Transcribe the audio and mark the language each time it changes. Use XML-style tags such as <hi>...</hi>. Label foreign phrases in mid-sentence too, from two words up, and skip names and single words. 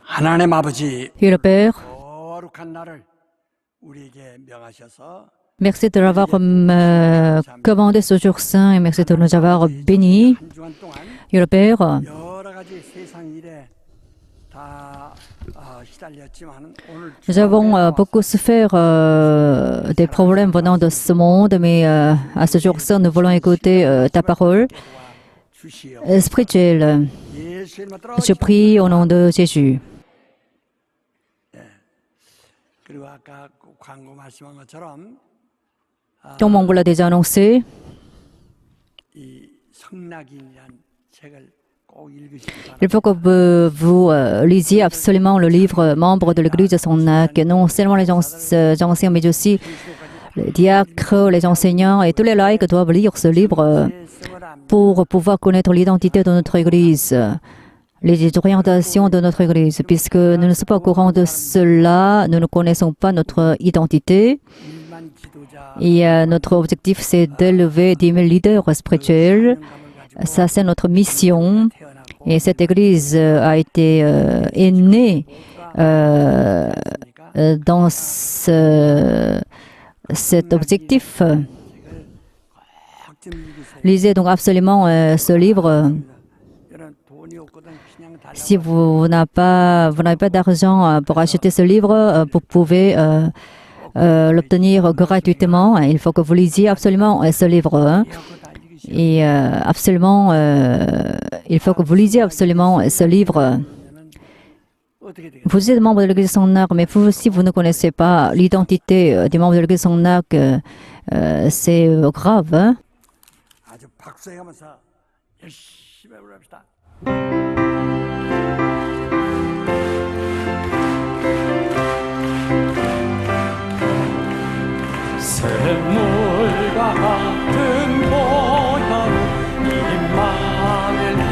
<ko>하나님 아버지</ko> <fr>Et le Père,</fr> <ko>거룩한 날을 우리에게 명하셔서</ko> <fr>merci de l'avoir commandé ce jour saint et merci de nous avoir bénis.</fr> <ko>한 주간 동안</ko> <fr>Et le Père,</fr> <ko>여러 가지 세상 일에 다 시달렸지만 오늘</ko> <fr>nous avons beaucoup souffert des problèmes venant de ce monde, mais à ce jour saint, nous voulons écouter ta parole</fr> <ko>주시어</ko> <fr>spirituelle.</fr> <ko>예수 이름으로</ko> <fr>Je prie au nom de Jésus.</fr> <ko>그리고 아까 그 광고 말씀한 것처럼</ko> <fr>Comme on vous l'a déjà annoncé,</fr> <ko>이 성낙인이란 책을 꼭 읽으시기 바랍니다.</ko> <fr>il faut que vous lisiez absolument le livre membre de l'Église de Sonac, non seulement les anciens, mais aussi les diacres, les enseignants et tous les laïcs doivent lire ce livre pour pouvoir connaître l'identité de notre Église, les orientations de notre Église. Puisque nous ne sommes pas au courant de cela, nous ne connaissons pas notre identité.</fr> <ko>일만 지도자</ko> <fr>Et notre objectif, c'est d'élever 10 000 leaders spirituels. Ça, c'est notre mission. Et cette Église a été est née dans cet objectif.</fr> <ko>좀 읽으세요.</ko> <fr>Lisez donc absolument ce livre.</fr> <ko>이런 돈이 없거든 그냥 달라고</ko> <fr>Si vous n'avez pas d'argent pour acheter ce livre, vous pouvez l'obtenir gratuitement. Il faut que vous lisiez absolument ce livre. Hein.</fr> <ko>그거 다 읽으시오.</ko> <fr>Et absolument, il faut que vous lisiez absolument ce livre.</fr> <ko>어떻게 되겠어요?</ko> <fr>Vous êtes membre de l'Église Sonac, mais si vous ne connaissez pas l'identité des membres de l'Église Sonac, c'est grave. Hein?</fr> <ko>아주 박수해가면서 열심히 해봅시다. 샘물과 같은 보혈로 이만을</ko>